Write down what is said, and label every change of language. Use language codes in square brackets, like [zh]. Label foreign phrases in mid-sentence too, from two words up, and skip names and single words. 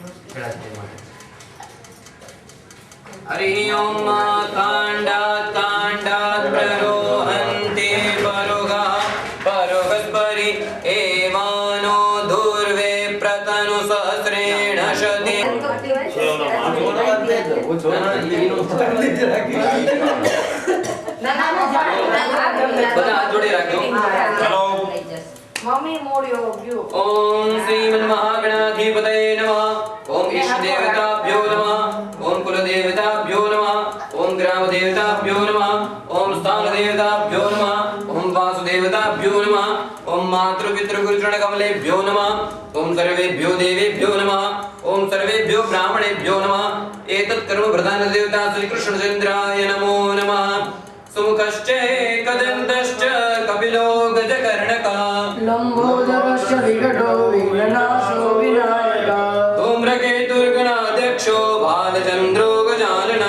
[sa] हरि ओम कांडात् कांडात् प्ररोहन्ते परुगा परुगस्परि एवानो दूर्वे प्रतनु सहस्रेण शते [gu] બધા હાથ જોડે રાખજો હેલો મમ્મી મોડ્યો વ્યુ [sa] ઓમ શ્રીમન મહાગણાધિપતયે નમઃ ઓમ ઈષ્ટ દેવતાભ્યો નમઃ ઓમ કુલ દેવતાભ્યો નમઃ ઓમ ગ્રામ દેવતાભ્યો નમઃ ઓમ સ્થાન દેવતાભ્યો નમઃ ઓમ વાસુદેવતાભ્યો નમઃ ઓમ માતૃ પિતૃ ગુરુ ચરણ કમલેભ્યો નમઃ ઓમ સર્વેભ્યો દેવેભ્યો નમઃ ओम सर्वेभ्यो ब्राह्मणेभ्यो नमः एतत् कर्म प्रधान देवता श्री कृष्णचंद्राय नमो नमः सुमुखश्च कदन्तश्च कपिलो गजकर्णकः लंबोदरश्च विकटो विघ्ननाशो विनायकः धूम्रकेतुर्गणाध्यक्षो बालचन्द्रो गजाननः